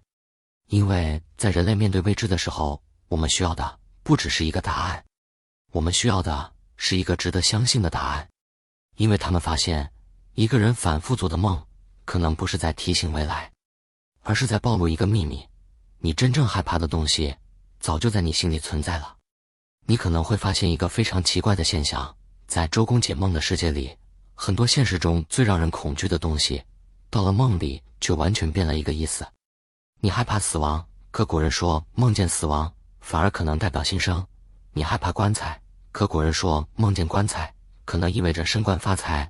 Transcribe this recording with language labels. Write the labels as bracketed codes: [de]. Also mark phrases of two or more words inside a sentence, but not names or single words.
[zh] 因為在人類面對未知的時候，我們需要的不只是一個答案，我們需要的是一個值得相信的答案。因为他們發現，一個人反覆做的夢，可能不是在提醒未來，而是在暴露一個秘密。你真正害怕的東西，早就在你心裡存在了。你可能會發現一個非常奇怪的現象，在周公解夢的世界裡，很多現實中最讓人恐懼的東西，到了夢裡就完全變了一個意思。你害怕死亡，可古人說夢見死亡反而可能代表新生。你害怕棺材，可古人說夢見棺材可能意味着升官發財。